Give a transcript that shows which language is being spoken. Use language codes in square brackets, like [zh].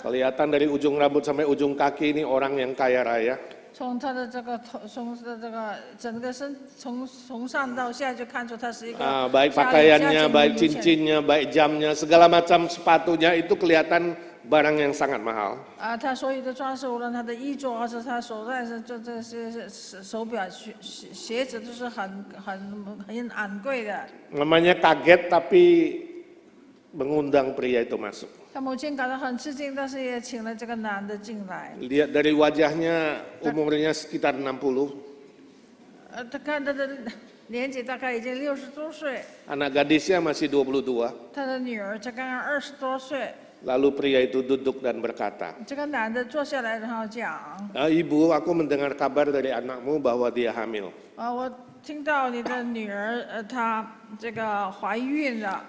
[id] Kelihatan dari ujung rambut sampai ujung kaki ini orang yang kaya raya. [zh] 从他的这个整个从上到下就看出他是一个 [id] Baik pakaiannya, baik cincinnya, baik jamnya, segala macam sepatunya itu kelihatan barang yang sangat mahal. [zh] 他所有的装饰，无论他的衣着还是他手戴的这些手表、鞋子，都是很昂贵的。 [id] Mamanya kaget tapi mengundang pria itu masuk. [zh] 他母亲感到很吃惊，但是也请了这个男的进来。 [id] Lihat dari wajahnya umurnya sekitar 60. [zh] 他看他的年纪大概已经60多岁， [id] Anak gadisnya masih 22. [zh] 他的女儿才刚刚20多岁。 [id] Lalu pria itu duduk dan berkata, [zh] 这个男的坐下来，然后讲。 [id] Ibu, aku mendengar kabar dari anakmu bahwa dia hamil. [zh] 我听到你的女儿她这个怀孕了，